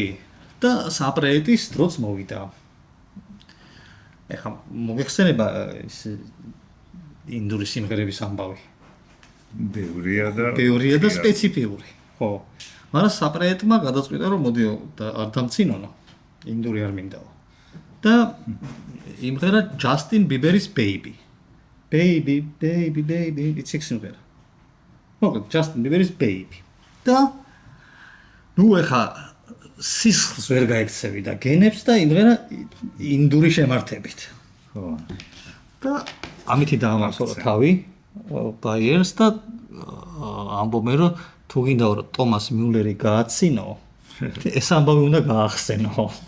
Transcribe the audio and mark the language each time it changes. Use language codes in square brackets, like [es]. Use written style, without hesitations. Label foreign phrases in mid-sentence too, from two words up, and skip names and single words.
[ka] და საპრეტის დროც მოვიდა. ეხლა მოგეხსენება ის ინდური სიმღერების ამბავი. ბევრია და სპეციფიური. ხო. მაგრამ საპრეტმა გადაწყვიტა რომ მოდიო და არ დამცინონო. ინდური არ მინდაო. და იმღერა ჯასტინ ბიბერის Baby. [en] Baby, baby, baby, it's [ka] სიმღერა. მოკლედ ჯასტინ ბიბერის Baby. და ნუ ეხა სისხლს ვერ გაექცევი და გენებს და იმღერა ინდური შემართებით. ხო. და ამითი დაამახსოვრა თავი ბაიერნს და ამბობენ რომ თუ გინდა რომ ტომას მიულერი გააცინო, ეს ამბავი უნდა გაახსენო.